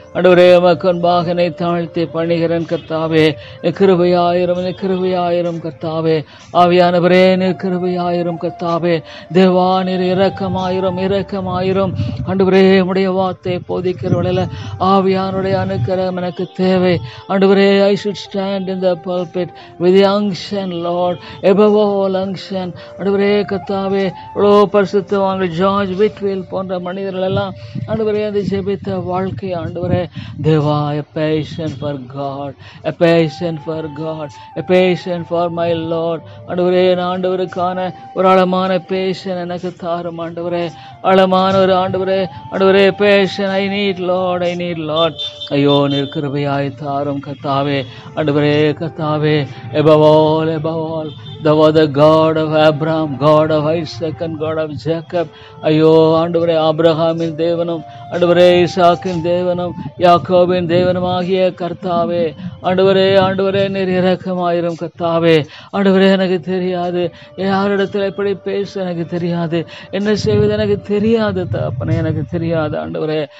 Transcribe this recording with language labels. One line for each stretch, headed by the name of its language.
Tamil: ஆண்டவரே, மக்குன்பாக என்னை தாழ்த்தி பண்ணுகிறேன் கர்த்தாவே. கிருபையாயிரம், கிருபையாயிரம் கர்த்தாவே. ஆவியானவரே, நீர் கிருபையாயிரம் கர்த்தாவே. தேவா, நீர் இரக்கமாயிரும், இரக்கமாயிரும் ஆண்டவரே. உம்முடைய வார்த்தை போதிக்கிறவள ஆவியானுடைய அனுக்கிரகம் எனக்கு தேவை ஆண்டவரே.
English: I should stand in the pulpit with the unction Lord, above all unction
Tamil: ஆண்டவரே கர்த்தாவே. இவ்வளோ பரிசுத்தவான்கள் ஜார்ஜ் விட்வில் போன்ற மனிதர்கள் எல்லாம் ஆண்டவரே அந்த ஜெபித்த வாழ்க்கை ஆண்டவரே.
English: தேவா, a passion for God, a passion for God, a passion for my Lord
Tamil: ஆண்டவரே. நான் ஆண்டவருக்கான ஒரு ஆழமான பேஷன் எனக்கு தாரும் ஆண்டவரே. ஆழமான ஒரு ஆண்டவரே, ஆண்டவரே fashion
English: I need Lord, I need Lord.
Tamil: ஐயோ, நீர் கிருபையாய் தாரும் கர்த்தாவே. ஆண்டவரே கர்த்தாவே,
English: above all, above all, thou art the God of Abraham, God of Isaac and God of Jacob.
Tamil: ஐயோ ஆண்டவரே, ஆபிரகாமின் தேவனும் ஆண்டவரே ஈசாக்கின் தேவனும் யாக்கோபின் தேவனும் ஆகிய கர்த்தாவே. ஆண்டவரே, ஆண்டவரே, நீர் இரக்கமாயிரும் கர்த்தாவே. ஆண்டவரே, எனக்கு தெரியாது, யாரிடத்தில் எப்படி பேச எனக்கு தெரியாது, என்ன செய்வது எனக்கு தெரியாது தகப்பனே, எனக்கு தெரியாது ஆண்டவரே.